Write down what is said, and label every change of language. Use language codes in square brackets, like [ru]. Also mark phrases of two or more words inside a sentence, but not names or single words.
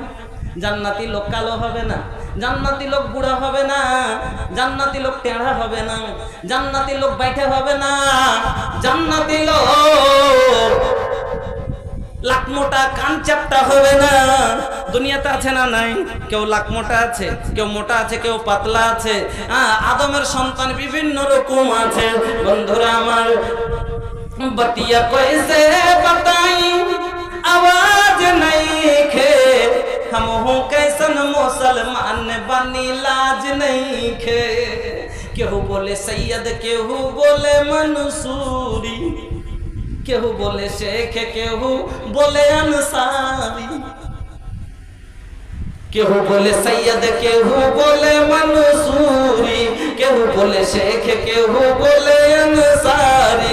[bn] জান্নাতি লোক কালো হবে না, জান্নাতি লোক বুড়া হবে না, জান্নাতি লোক টেঁড়া হবে না, জান্নাতি লোক বাইঠে হবে না, জান্নাতি লোক লাক মোটা কান চাপটা হবে না। দুনিয়াতে আছে না নাই? কেউ লাক মোটা আছে, কেউ মোটা আছে, কেউ পাতলা আছে। আদমের সন্তান বিভিন্ন রকম আছে। বন্ধুরা আমার, [bho] बतिया कैसे बताई आवाज नहीं खे, हम हो कैसन मुसलमान बनी लाज नहीं खे। केहू बोले सैयद, केहू बोले मंसूरी, केहू बोले शेख, केहू बोले अंसारी, केहू बोले सैयद, केहू बोले मंसूरी, केहू बोले शेख, केहू बोले अंसारी।